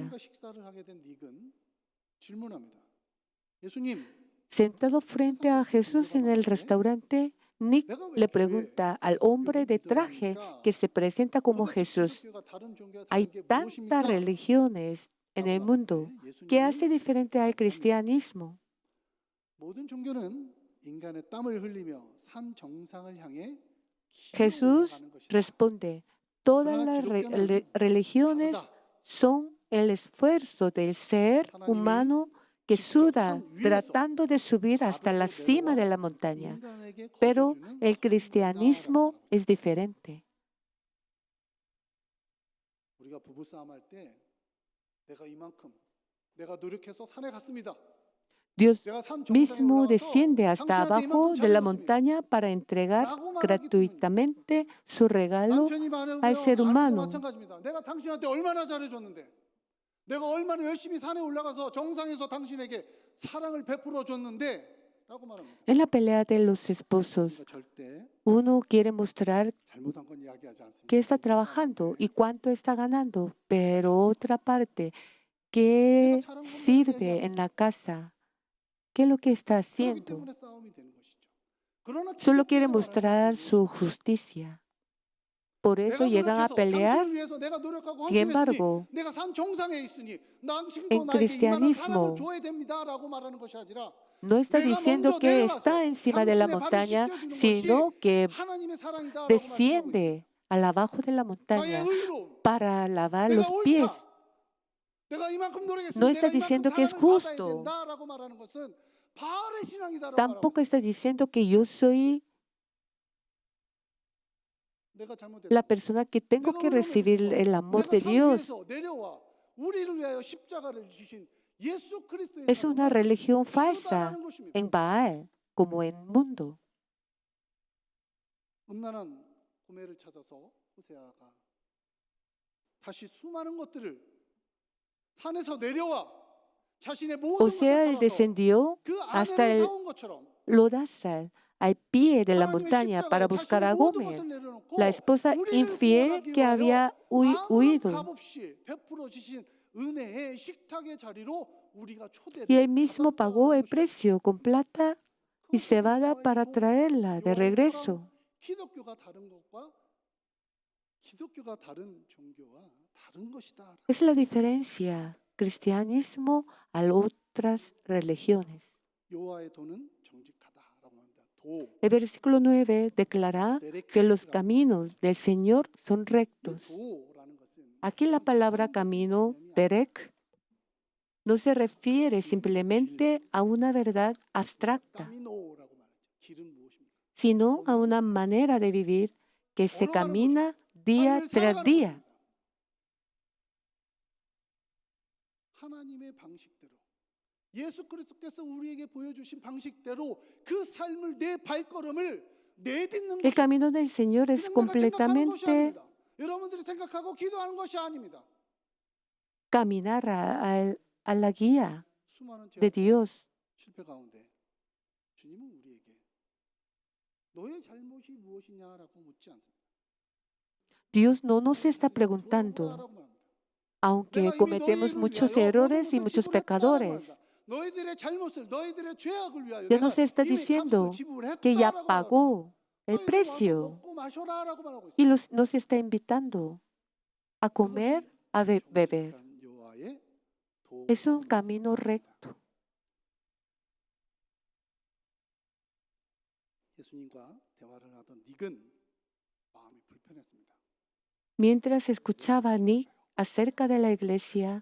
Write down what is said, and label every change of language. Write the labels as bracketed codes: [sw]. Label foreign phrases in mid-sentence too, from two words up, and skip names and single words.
[ko] 예수님과 식사를 하게 된 닉은 질문합니다. 예수님, [es] Sentado frente a Jesús en el restaurante, Nick le pregunta al hombre de traje que se presenta como Jesús, hay tantas religiones en el mundo, ¿qué hace diferente al cristianismo? [ko] 모든 종교는 인간의 땀을 흘리며 산 정상을 향해 [es] Jesús [ko] 기어올라가는 것이다. [es] responde, todas las religiones son el esfuerzo del ser humano que suda tratando de subir hasta la cima de la montaña. [ko] 인간에게 [es] Pero [ko] 거둬주는 [es] el cristianismo es diferente. [ko] 우리가 부부싸움 할 때 내가 이만큼 내가 노력해서 산에 갔습니다. [es] Dios [ko] 내가 산 정상에 [es] mismo [ko] 올라가서 [es] desciende hasta [ko] 당신한테 [es] abajo [ko] 이만큼 [es] de la [ko] 잘해줬습니다. [es] montaña para entregar [ko] 라고 말하기 때문에 [es] gratuitamente su regalo [ko] 남편이 말하고요. [es] al ser [ko] 아내도 [es] humano. [ko] 마찬가지입니다. 내가 당신한테 얼마나 잘해줬는데 내가 얼마나 열심히 산에 올라가서 정상에서 당신에게 사랑을 베풀어 줬는데 라고 말합니다. [es] En la pelea de los esposos, [ko] 우리가 절대 [es] uno quiere mostrar [ko] 잘못한 건 이야기하지 않습니다. [es] qué está trabajando y cuánto está ganando, pero otra parte, qué sirve en la casa, qué es lo que está [ko] 그렇기 [es] haciendo. [ko] 때문에 싸움이 되는 것이죠. 그러나 [es] Solo quiere [ko] 기독교에서 말하는 [es] mostrar [ko] 것은 [es] su justicia. Por eso [ko] 내가 [es] llegan a [ko] 노력해서 [es] pelear. [ko] 당신을 위해서 내가 노력하고 [es] Sin [ko] 헌신했으니 [es] embargo, [ko] 내가 산 정상에 있으니 당신도 [es] en [ko] 나에게 이만한 사랑을 [es] cristianismo [ko] 줘야 됩니다라고 말하는 것이 아니라 [es] no está [ko] 내가 [es] diciendo [ko] 먼저 [es] que [ko] 내려와서 [es] está encima de la [ko] 당신의 발을 [es] montaña, [ko] 씻겨주는 것이 [es] sino que [ko] 하나님의 사랑이다라고 말씀하고 있습니다. [es] desciende al abajo de la [ko] 나의 [es] montaña [ko] 의로움, [es] para lavar [ko] 내가 [es] los pies. [ko] 옳다. 내가 이만큼 [es] No [ko] 노력했으니 [es] está [ko] 내가 이만큼 [es] diciendo que es [ko] 사랑을 받아야 [es] justo. [ko] 된다라고 말하는 것은 바알의 신앙이다라고 말하고 [es] Tampoco [ko] 있습니다. [es] está diciendo que yo soy [ko] 내가 잘못했다. [es] la persona que tengo [ko] 내가 [es] que [ko] 의로움을 [es] recibir [ko] 베풀어. [es] el amor [ko] 내가 [es] de [ko] 산 [es] Dios. [ko] 위에서 내려와 우리를 위하여 십자가를 주신 예수 그리스도의 [es] Es una [ko] 사랑은 [es] religión falsa [ko] 다르다라는 것입니다. [es] en Baal como en mundo. [ko] 음란한 고매를 찾아서 호세아가 다시 수많은 것들을 산에서 내려와 자신의 모든 [es] O sea, [ko] 것을 [es] él [ko] 팔아서 [es] descendió [ko] 그 [es] hasta [ko] 아내를 [es] el [ko] 사온 것처럼 [es] lodazal, al pie de la [ko] 하나님의 [es] montaña para [ko] 십자가에 [es] buscar a [ko] 자신의 모든 [es] Gomer, [ko] 것을 내려놓고 [es] la esposa [ko] 우리를 [es] infiel [ko] 구원하기 [es] que había [ko] 위하여 아무런 [es] huido. [ko] 값없이 베풀어 주신 은혜의 식탁의 자리로 우리가 초대를 [es] Y él mismo pagó el [ko] 받았다는 것입니다. [es] precio con plata y [ko] 그것이 [es] cebada [ko] 여호와의 [es] para [ko] 돈, [es] traerla de [ko] 여호와의 [es] regreso. [ko] 사랑, 기독교가 다른 것과 기독교가 다른 종교와 다른 것이다. [es] Es la diferencia, cristianismo a otras religiones. [ko] 여호와의 도는 정직하다라고 합니다. 도, [es] El versículo 9 declara que los caminos del Señor son rectos. [ko] 도라는 것은 [es] Aquí la palabra camino, derek, no se refiere simplemente a una verdad abstracta, [ko] 까미노라고 말하죠. 길은 무엇입니까? [es] sino a una manera de vivir que se camina día [ko] 삶을 [es] tras [ko] 살아가는 [es] día. [ko] 것입니다. 하나님의 방식대로 예수 그리스도께서 우리에게 보여주신 방식대로 그 삶을 내 발걸음을 내딛는 [es] El [ko] 것입니다. [es] camino del Señor es [ko] 그냥 내가 생각하는 것이 [es] completamente [ko] 아닙니다. 여러분들이 생각하고 기도하는 것이 아닙니다. [es] caminar a la guía [ko] 수많은 [es] de [ko] 제약과 [es] Dios. [ko] 실패 가운데 주님은 우리에게 너의 잘못이 무엇이냐라고 묻지 않습니다. [es] Dios no nos está [ko] 돌아오라라고 [es] preguntando, [ko] 말합니다. [es] aunque [ko] 내가 이미 [es] cometemos [ko] 너희를 [es] muchos [ko] 위하여 [es] errores [ko] 모든 [es] y [ko] 것을 [es] muchos [ko] 지불했다라고 [es] pecadores. [ko] 말합니다. 너희들의 잘못을 너희들의 죄악을 위하여 [es] Ya [ko] 내가 [es] nos está [ko] 이미 [es] diciendo [ko] 값을 지불했다라고 [es] que ya [ko] 말합니다. [es] pagó el [ko] 너희들 와서 [es] precio [ko] 먹고 마셔라라고 말하고 [es] y [ko] 있습니다. [es] nos está invitando a comer, a beber. [ko] 정직한 여호와의 [es] Es un [ko] 도라는 [es] camino [ko] 것입니다. [es] recto. [ko] 예수님과 대화를 하던 닉은 마음이 불편했습니다. [es] Mientras escuchaba a Nick acerca de la iglesia